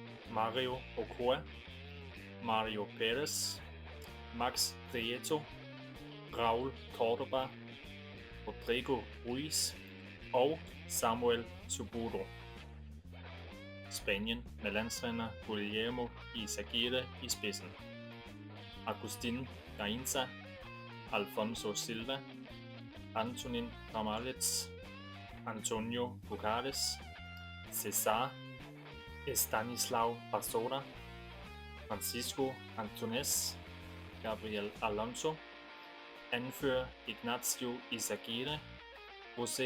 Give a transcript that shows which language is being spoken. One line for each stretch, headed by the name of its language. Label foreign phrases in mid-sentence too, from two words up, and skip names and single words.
Danish: Mario Ochoa, Mario Perez, Max Prieto, Raúl Córdoba, Rodrigo Ruiz og Samuel Suburo. Spanien med landstræner Guillermo Izaguirre i spidsen. Agustín Gainza, Alfonso Silva, Antonin Ramallets, Antonio Bucarez, César Estanislao Pastora, Francisco Antunes, Gabriel Alonso, anfører Ignacio Izaguirre, José